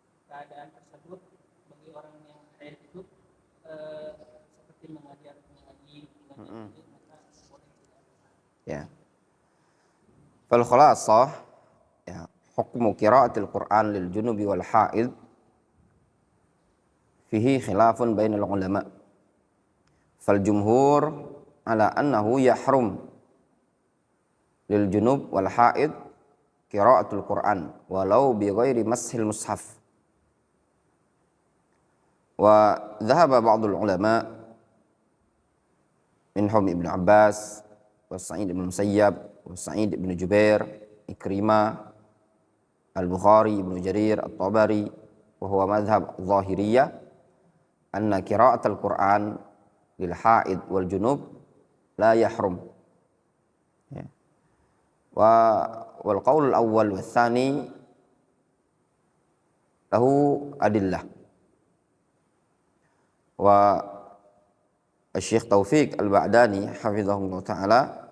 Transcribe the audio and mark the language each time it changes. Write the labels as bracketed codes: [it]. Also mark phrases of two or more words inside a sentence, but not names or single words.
[id] keadaan tersebut bagi orang yang haid itu seperti mengaji maka boleh tidak. [ar] Ya. فالخلاصة ya, حكم قراءة القرآن للجنب والحائض فيه خلاف بين العلماء. فالجمهور على أنه يحرم للجنب والحائض قراءة القرآن ولو بغير مس المصحف. وذهب بعض العلماء منهم ابن عباس وسعيد بن المسيب وسعيد بن جبير عكرمة البخاري ابن جرير الطبري وهو مذهب الظاهرية أن قراءة القرآن للحائض والجنب لا يحرم. Ya. والقول الأول والثاني له أدلة. وشيخ توفيق البعداني حفظه الله تعالى